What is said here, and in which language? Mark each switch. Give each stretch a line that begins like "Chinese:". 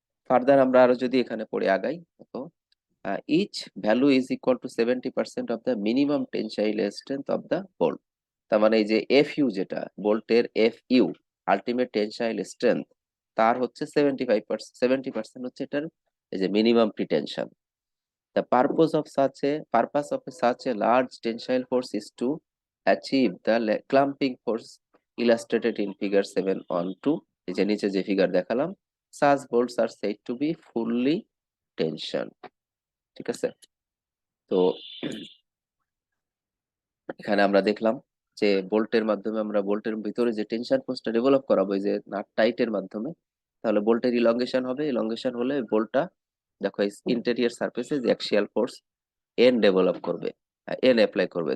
English: further
Bangla: আমরা আরো যদি এখানে পড়ে আগাই, তো
English: Each value is equal to 70% of the minimum tensile strength of the bolt.
Bangla: তার মানে এই যে এফ ইউ, যেটা বোল্টের F U ultimate tensile strength, তার হচ্ছে 75%, 70% হচ্ছে এটার এই যে minimum প্রিটেনশন।
English: The purpose of such a large tensile force is to achieve the clamping force illustrated in figure 7 on 2।
Bangla: এই যে নিচে যে ফিগার দেখালাম,
English: such bolts are said to be fully tension,
Bangla: ঠিক আছে। তো এখানে আমরা দেখলাম যে বোল্টের মাধ্যমে আমরা বোল্টের ভিতরে যে টেনশন ফোর্সটা ডেভেলপ করাবো এই যে নাট টাইটের মাধ্যমে, তাহলে বোল্টের ইলংগেশন হবে, ইলংগেশন হলে বোল্টটা দেখো ইন্টেরিয়র সারফেসে যে অ্যাক্সিয়াল ফোর্স এন ডেভেলপ করবে, এন অ্যাপ্লাই করবে।